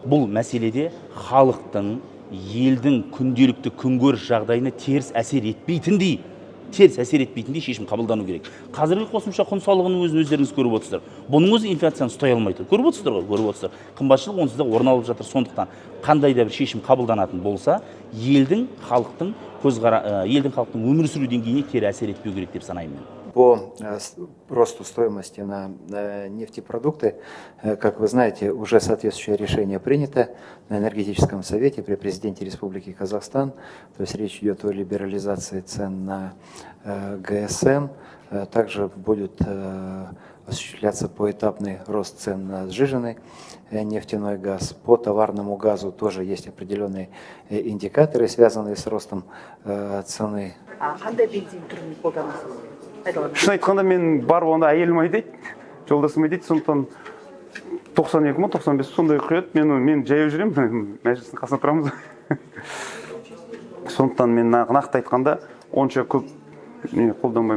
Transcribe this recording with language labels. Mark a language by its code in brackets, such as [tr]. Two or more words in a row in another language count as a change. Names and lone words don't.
[kk] Бұл мәселеде халықтың, елдің күнделікті күнкөріс жағдайына теріс әсер етпейтіндей шешім қабылдану керек. Қазіргі қосымша құн салығының өздеріңіз көріп отырсыздар. Бұның өзі инфляцияны ұстай алмайды. Көріп отырсыздар ғой, көріп отырсыздар. Қымбатшылық онсыз да орын алып жатыр. Сондықтан қандай да бір шешім қабылданатын болса, елдің халықтың өмір сүру деңгейіне кері әсер етпеу керек деп санаймын. [ru] По росту стоимости на нефтепродукты, как вы знаете, уже соответствующее решение принято на энергетическом совете при президенте Республики Казахстан. То есть речь идет о либерализации цен на ГСМ. Также будет осуществляться поэтапный рост цен на сжиженный нефтяной газ. По товарному газу тоже есть определенные индикаторы, связанные с ростом цены. [kk] Шын айтқанда мен бар онда әйелім айдайды, жолдасым айдайды, сондықтан 92 ма 95 сондай құяды. Мен жаяу жүремін, мәжілістің қасына тұрамыз. Сондықтан мен нақты айтқанда онша көп қолданбаймын.